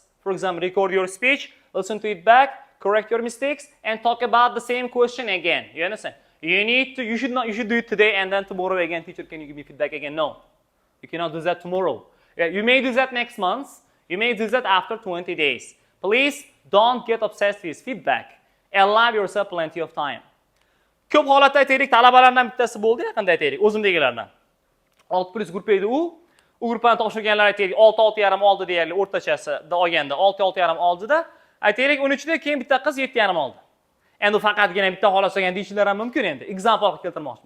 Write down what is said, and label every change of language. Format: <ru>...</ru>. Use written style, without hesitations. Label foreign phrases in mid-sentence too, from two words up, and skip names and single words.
<en>For example, record your speech, listen to it back, correct your mistakes, and talk about the same question again. You understand? You should do it today and then tomorrow again. Teacher, can you give me feedback again? No. You cannot do that tomorrow. You may do that next month. You may do that after 20 days. Please don't get obsessed with feedback. Allow yourself plenty of time.</en> <uz>Ko'p holatda aytaylik, talabalardan bittasi bo'ldi, yaqinda aytaylik, o'zimdagilardan. 6+ gruppa edi u. U gruppani topshirganlar aytaylik 6-6,5 oldi deyarli o'rtachasida olganda 6-6,5 oldida, aytaylik 13da keyin bitta qiz 7,5 oldi. Endi u faqatgina bitta holat solgan deyishlar ham mumkin endi. Example keltirmoqchiman.</uz>